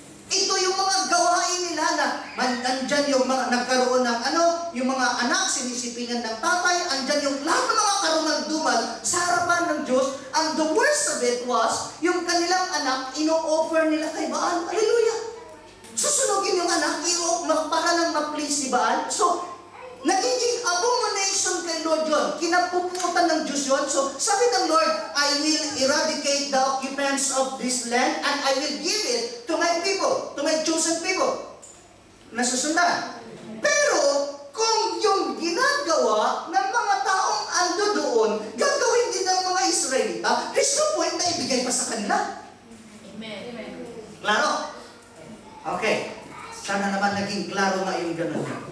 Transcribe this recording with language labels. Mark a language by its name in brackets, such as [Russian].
[Filipino] Ito yung mga gawain nila na andyan yung mga nagkaroon ng yung mga anak sinisipingan ng tatay, andyan yung lahat ng mga karungal-dumal sa harapan ng Diyos. [English] And the worst of it was, [Filipino] yung kanilang anak, ino-offer nila kay Baal. Hallelujah! Susunogin yung anak, para lang ma-please si Baal. So, nagiging abomination kay Lord yun. Kinapuputan ng Diyos yun. So, sabi ng Lord, [English] I will eradicate the occupants of this land and I will give it to my people, to my chosen people. [Filipino] Nasusundan. Pero, kung yung ginagawa ng mga taong ando doon, gagawin din ng mga Israelita, [English] there's no point [Filipino] na ibigay pa sa kanila. Amen. Klaro? Okay. Sana naman naging klaro nga yung ganun.